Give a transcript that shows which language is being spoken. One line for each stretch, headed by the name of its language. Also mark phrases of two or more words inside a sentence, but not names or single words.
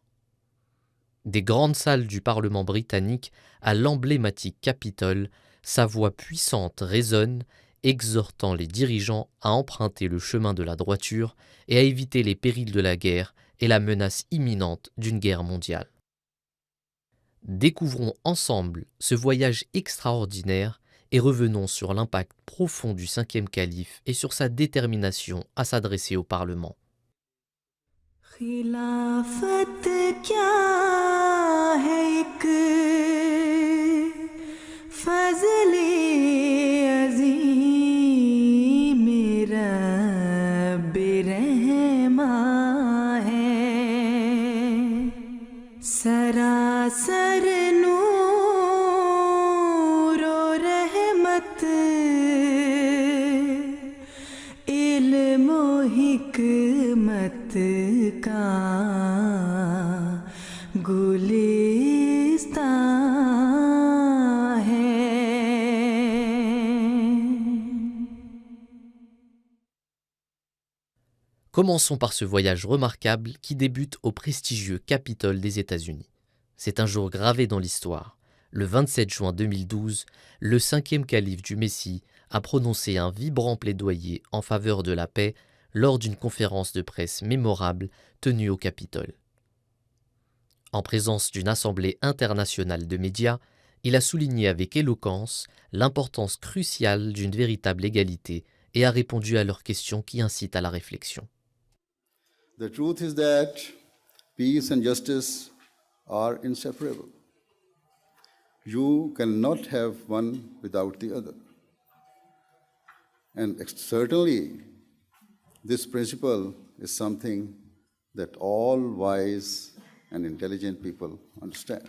French: Des grandes salles du Parlement britannique à l'emblématique Capitole, sa voix puissante résonne, exhortant les dirigeants à emprunter le chemin de la droiture et à éviter les périls de la guerre et la menace imminente d'une guerre mondiale. Découvrons ensemble ce voyage extraordinaire et revenons sur l'impact profond du cinquième calife et sur sa détermination à s'adresser au Parlement.
Urdu: خلافت کیا ہے ایک فضلِ عظیم ربِ رحماں ہے سراسر نور اور رحمت علم اور حکمت کا گلستان ہے.
French: Commençons par ce voyage remarquable qui débute au prestigieux Capitole des États-Unis. C'est un jour gravé dans l'histoire. Le 27 juin 2012, le cinquième calife du Messie a prononcé un vibrant plaidoyer en faveur de la paix lors d'une conférence de presse mémorable tenue au Capitole. En présence d'une assemblée internationale de médias, il a souligné avec éloquence l'importance cruciale d'une véritable égalité et a répondu à leurs questions qui incitent à la réflexion.
English: The truth is that peace and justice are inseparable. You cannot have one without the other. And certainly, this principle is something that all wise and intelligent people understand.